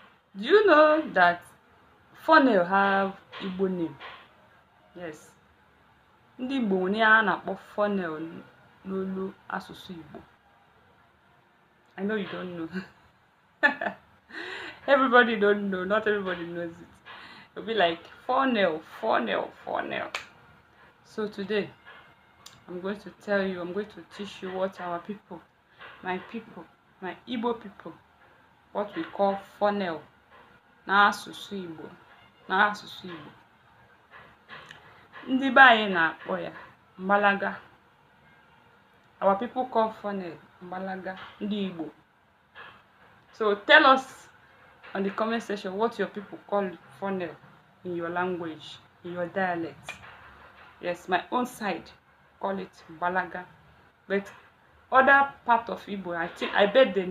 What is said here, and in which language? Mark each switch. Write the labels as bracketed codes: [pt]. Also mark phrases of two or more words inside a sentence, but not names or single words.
[en] Do you know that funnel have Igbo name? Yes. [ig] Ndị Igbo nwere a na-akpọ funnel n'olu asụsụ Igbo. [en] I know you don't know. Everybody don't know. Not everybody knows it. It'll be like funnel, funnel, funnel. So today, I'm going to tell you, I'm going to teach you what our people, my Igbo people, what we call funnel. [ig] N'asụsụ Igbo. N'asụsụ Igbo. Ndị be anyị na-akpọ ya mbalaga. [en] Our people call funnel mbalaga, [ig] ndị Igbo. [en] So tell us on the comment section what your people call funnel in your language, in your dialect. Yes, my own side call it mbalaga, but other part of Igbo, I bet they